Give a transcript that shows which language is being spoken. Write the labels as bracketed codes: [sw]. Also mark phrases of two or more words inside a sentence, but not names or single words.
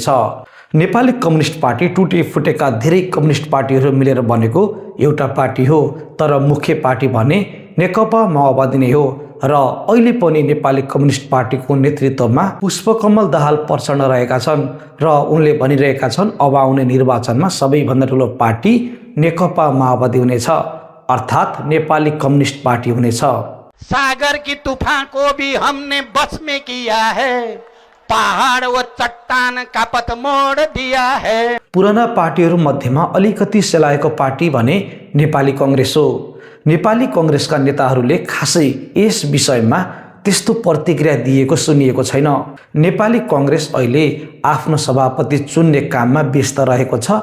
[ne] नेपाली कम्युनिस्ट पार्टी टुटे फुटेका धेरै कम्युनिस्ट पार्टीहरू मिलेर बनेको एउटा पार्टी हो, तर मुख्य पार्टी भने नेकपा माओवादी नै हो र अहिले पनि नेपाली कम्युनिस्ट पार्टीको नेतृत्वमा पुष्पकमल दाहाल प्रचण्ड रहेका छन् र उनले भनिरहेका छन् अब आउने निर्वाचनमा सबैभन्दा ठुलो पार्टी नेकपा माओवादी हुनेछ, अर्थात् नेपाली कम्युनिस्ट पार्टी हुनेछ। [hi] सागर की तूफान को भी हमने बस में किया है, पहाड़ व चट्टान का पथ मोड़ दिया है। [ne] पुराना पार्टीहरू मध्येमा अलिकति सेलाएको पार्टी भने नेपाली कांग्रेस हो। नेपाली कांग्रेसका नेताहरूले खासै यस विषयमा त्यस्तो प्रतिक्रिया दिएको सुनिएको छैन। नेपाली कांग्रेस अहिले आफ्नो सभापति चुन्ने काममा व्यस्त रहेको छ।